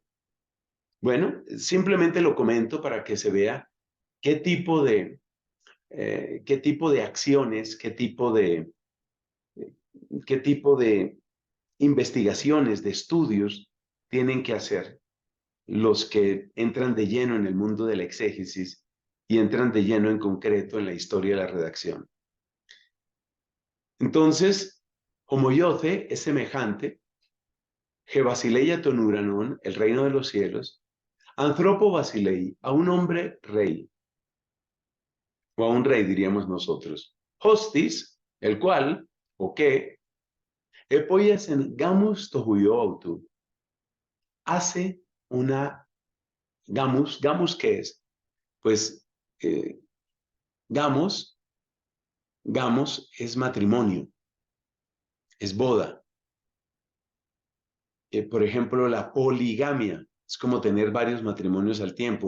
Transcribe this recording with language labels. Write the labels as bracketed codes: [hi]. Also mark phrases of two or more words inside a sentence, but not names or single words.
[es] Bueno, simplemente lo comento para que se vea qué tipo de acciones, qué tipo de investigaciones, de estudios tienen que hacer los que entran de lleno en el mundo de la exégesis y entran de lleno en concreto en la historia de la redacción. Entonces, homoioce es semejante, [el] ἡ βασιλεία τῶν οὐρανῶν, [es] el reino de los cielos, [el] ἀνθρώπῳ βασιλεῖ, [es] a un hombre rey, o a un rey diríamos nosotros. Hostis, el cual, o que, [el] ἐποίησεν γάμους τῷ υἱῷ αὐτοῦ, [es] hace una gamus, ¿qué es? Pues eh, gamos es matrimonio, es boda. Por ejemplo, la poligamia es como tener varios matrimonios al tiempo.